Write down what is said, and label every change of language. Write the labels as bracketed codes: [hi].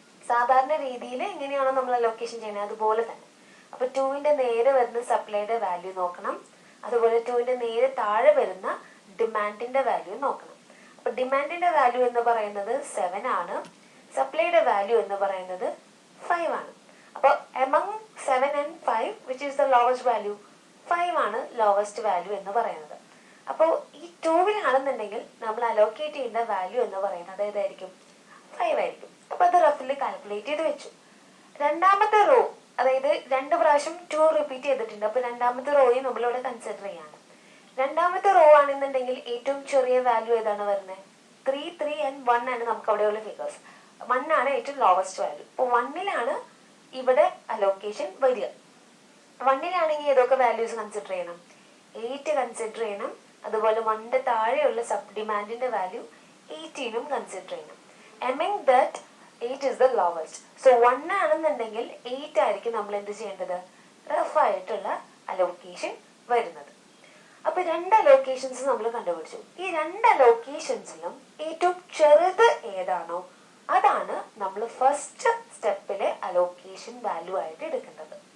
[ml] സാധാരണ രീതിയിൽ എങ്ങനെയാണോ നമ്മൾ അലോക്കേഷൻ ചെയ്യുന്നത് അതുപോലെ തന്നെ. അപ്പൊ 2വിന്റെ നേരെ വരുന്ന സപ്ലൈയുടെ വാല്യൂ നോക്കണം. അതുപോലെ 2വിന്റെ നേരെ താഴെ വരുന്ന ഡിമാൻഡിന്റെ വാല്യൂ നോക്കണം. അപ്പൊ ഡിമാൻഡിന്റെ വാല്യൂ എന്ന് പറയുന്നത് 7 ആണ്. സപ്ലൈയുടെ വാല്യൂ എന്ന് പറയുന്നത് 5 ആണ്. [en] അപ്പൊ among 7 and 5 which is the lowest value? [ml] 5 ആണ് ലോവസ്റ്റ് വാല്യൂ എന്ന് പറയുന്നത്. അപ്പോൾ ഈ 2വിലാണെന്നുണ്ടെങ്കിൽ നമ്മൾ അലോക്കേറ്റ് ചെയ്യുന്ന വാല്യൂ എന്ന് പറയുന്നത് ഏതായിരിക്കും? 5 ആയിരിക്കും. അപ്പൊ അത് റഫിൽ കാൽക്കുലേറ്റ് ചെയ്ത് വെച്ചു. രണ്ടാമത്തെ റോ, അതായത് 2 പ്രാവശ്യം 2 റിപ്പീറ്റ് ചെയ്തിട്ടുണ്ട്. അപ്പൊ രണ്ടാമത്തെ റോയും നമ്മളിവിടെ കൺസിഡർ ചെയ്യാണ്. രണ്ടാമത്തെ റോ ആണെന്നുണ്ടെങ്കിൽ ഏറ്റവും ചെറിയ വാല്യൂ ഏതാണ് വരുന്നത്? 3, 3 and 1 ആണ് നമുക്ക് അവിടെയുള്ള ഫിഗേഴ്സ്. 1 ആണ് ഏറ്റവും ലോവസ്റ്റ് വാല്യൂ. അപ്പൊ 1ലാണ് ഇവിടെ അലോക്കേഷൻ വരിക. 1ലാണെങ്കിൽ ഏതൊക്കെ വാല്യൂസ് കൺസിഡർ ചെയ്യണം? 8 കൺസിഡർ ചെയ്യണം. അതുപോലെ 1ന്റെ താഴെയുള്ള സബ് ഡിമാൻഡിന്റെ വാല്യൂ 18ഉം കൺസിഡർ ചെയ്യണം. [en] Among that 8 is the lowest. [ml] So 1 ആണെന്നുണ്ടെങ്കിൽ 8 ആയിരിക്കും നമ്മൾ എന്ത് ചെയ്യേണ്ടത്? റഫ് ആയിട്ടുള്ള അലോക്കേഷൻ വരുന്നത്. അപ്പൊ 2 അലോക്കേഷൻസ് നമ്മൾ കണ്ടുപിടിച്ചു. ഈ 2 അലോക്കേഷൻസിലും ഏറ്റവും ചെറുത് ഏതാണോ അതാണ് നമ്മൾ ഫസ്റ്റ് സ്റ്റെപ്പിലെ അലോക്കേഷൻ വാല്യൂ ആയിട്ട് എടുക്കേണ്ടത്.